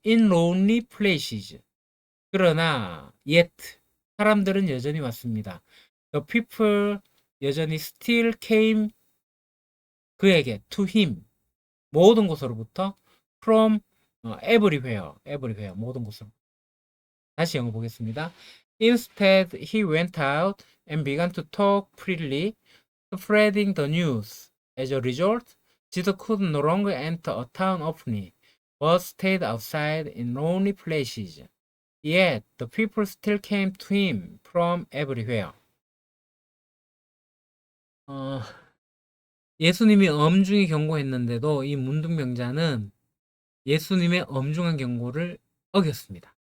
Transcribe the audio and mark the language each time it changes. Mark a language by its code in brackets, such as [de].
[en] in lonely places [ko] 그러나 [en] yet [ko] 사람들은 여전히 왔습니다. [en] The people [ko] 여전히 [en] still came [ko] 그에게 [en] to him [ko] 모든 곳으로부터 [en] from everywhere [ko] 모든 곳으로 다시 영어 보겠습니다. [en] Instead he went out and began to talk freely spreading the news. As a result, Jesus could no longer enter a town openly, but stayed outside in lonely places. Yet the people still came to him from everywhere. [ko] 예수님이 엄중히 경고했는데도 이 문둥병자는 예수님의 엄중한 경고를 어겼습니다.